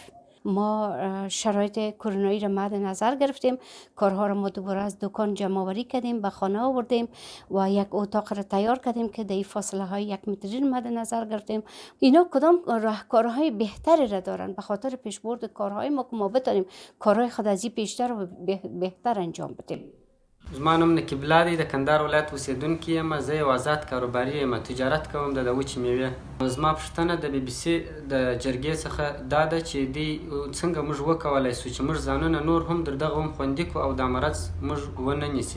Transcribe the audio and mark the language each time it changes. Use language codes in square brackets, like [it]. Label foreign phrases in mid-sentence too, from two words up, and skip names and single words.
[fa] ما شرایط کرونایی را مد نظر گرفتیم، کارها را ما دوباره از دکان جمع آوری کردیم، به خانه آوردیم و یک اتاق را تیار کردیم که در فاصله های 1 متری مد نظر گرفتیم. اینا کدام راهکارهای بهتری را دارن به خاطر پیشبرد کارهای ما که ما بتونیم کارهای خود از این پیشتر و بهتر انجام بدیم. [ps] زما نوم نقیب الله دی، د کندهار ولایت اوسیدونکی یم. زه یو آزاد کاروباري یم، تجارت کوم د وچې میوې. زما پوښتنه د بي بي سي د جرګې څخه دا ده چې دوی څنګه موږ وکولی شو چې موږ ځانونه نور هم در دغه هم خوندي کړو او دا مرض موږ ونه نیسي.